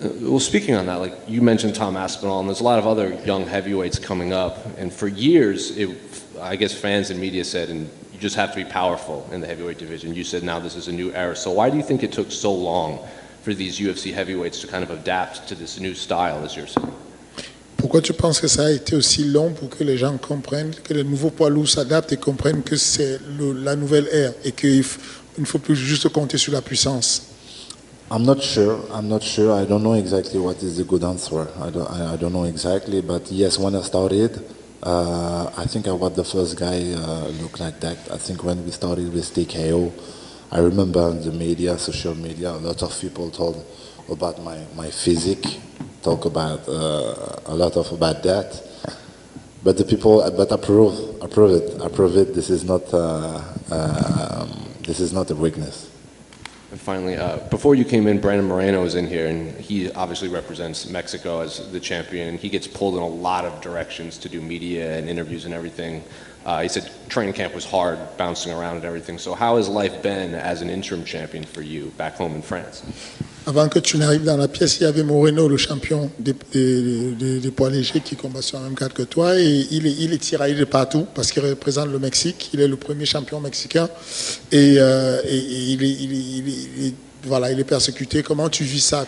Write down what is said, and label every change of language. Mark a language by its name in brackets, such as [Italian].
[English] Well, speaking on that, like you mentioned Tom Aspinall, and there's a lot of other young heavyweights coming up. And for years, I guess fans and media said, and you just have to be powerful in the heavyweight division. You said now this is a new era. So why do you think it took so long for these UFC heavyweights to kind of adapt to this new style, as you're saying? [French] Pourquoi tu penses que ça a été aussi long pour que les gens comprennent, que les nouveaux poids lourds s'adaptent et comprennent que c'est la nouvelle ère et qu'il ne faut plus juste compter sur la puissance? [English] I'm not sure. I don't know exactly what is the good answer. I don't know exactly. But yes, when I started, I think I was the first guy look like that. I think when we started with TKO, I remember in the media, social media, a lot of people told about my physique, talk about a lot of about that. But the people, approve it. This is not a weakness. And finally, before you came in, Brandon Moreno was in here, and he obviously represents Mexico as the champion, and he gets pulled in a lot of directions to do media and interviews and everything. He said training camp was hard, bouncing around and everything. So how has life been as an interim champion for you back home in France? [French] Avant que tu n'arrives dans la pièce, il y avait Moreno, le champion des poids légers qui combat sur la même carte que toi. Et il est tiraillé de partout parce qu'il représente le Mexique. Il est le premier champion mexicain. Et il est persécuté. Comment tu vis ça?